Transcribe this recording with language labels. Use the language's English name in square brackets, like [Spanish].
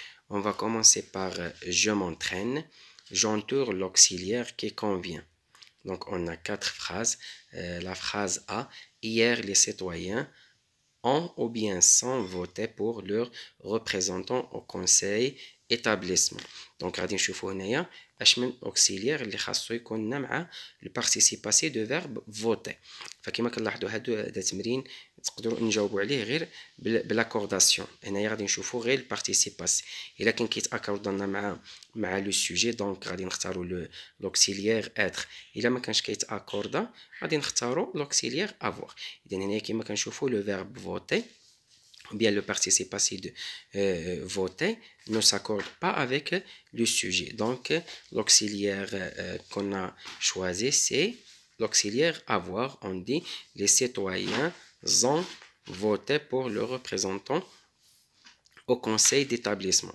[French] On va commencer par je m'entraîne, j'entoure l'auxiliaire qui convient. Donc, on a 4 phrases. La phrase A, hier les citoyens ont ou bien sans voté pour leur représentant au conseil établissement. [Arabic] Donc غادي نشوفوا هنايا اش من auxiliaire اللي خاصو يكون مع البارتيسيب باسي دو فيرب فوتي. فكما كنلاحظوا هذا تمرين تقدروا نجاوبوا عليه غير بلاكورداسيون. هنايا غادي نشوفوا غير البارتيسيب باسي. الا كان كيتاكوردنا مع لو سوجي دونك غادي نختاروا لوكسيليير اتر. الا ما كانش كيتاكوردا غادي نختاروا لوكسيليير افوار. اذا هنايا كما كنشوفوا لو فيرب [French] voter ou bien le participe passé de voter ne s'accorde pas avec le sujet. Donc, l'auxiliaire qu'on a choisi, c'est l'auxiliaire avoir. On dit les citoyens ont voté pour le représentant au conseil d'établissement.